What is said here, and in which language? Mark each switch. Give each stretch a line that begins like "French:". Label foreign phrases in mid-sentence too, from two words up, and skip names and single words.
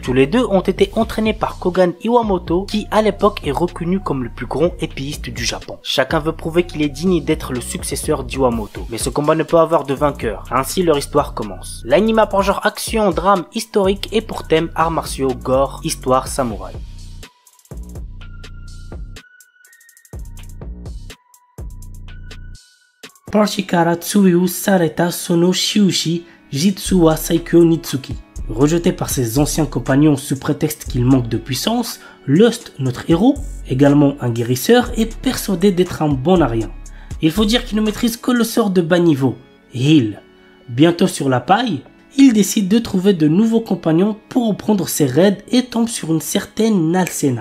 French: Tous les deux ont été entraînés par Kogan Iwamoto, qui à l'époque est reconnu comme le plus grand épéiste du Japon. Chacun veut prouver qu'il est digne d'être le successeur d'Iwamoto, mais ce combat ne peut avoir de vainqueur. Ainsi leur histoire commence. L'anime pour genre action, drame, historique et pour thème arts martiaux, gore, histoire, samouraï. Parshikara Tsuyu Sareta Sono Shiushi Jitsu wa Saikyo Nitsuki. Rejeté par ses anciens compagnons sous prétexte qu'il manque de puissance, Lust, notre héros, également un guérisseur, est persuadé d'être un bon à rien. Il faut dire qu'il ne maîtrise que le sort de bas niveau, Heal. Bientôt sur la paille, il décide de trouver de nouveaux compagnons pour reprendre ses raids et tombe sur une certaine Nalsena.